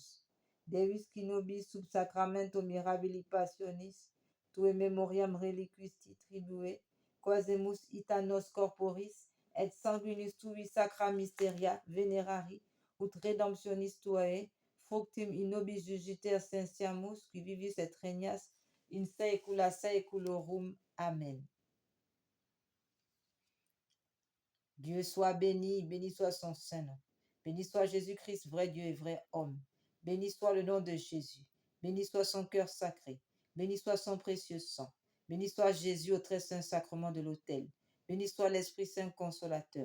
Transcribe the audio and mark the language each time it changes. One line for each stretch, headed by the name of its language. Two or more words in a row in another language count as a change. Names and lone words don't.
Latin: Deus qui nobis sub sacramento mirabili passionis, tue memoriam reliquisti tribue, quasemus ita nos corporis, et sanguinis tui sacra mysteria venerari, ut redemptionis tuae, fructum in nobis jugiter sensiamus, qui vivis et regnas in saecula saeculorum. Amen.
French: Dieu soit béni, béni soit son Saint-Nom. Béni soit Jésus-Christ, vrai Dieu et vrai homme. Béni soit le nom de Jésus. Béni soit son cœur sacré. Béni soit son précieux sang. Béni soit Jésus au très saint sacrement de l'autel. Béni soit l'Esprit Saint consolateur.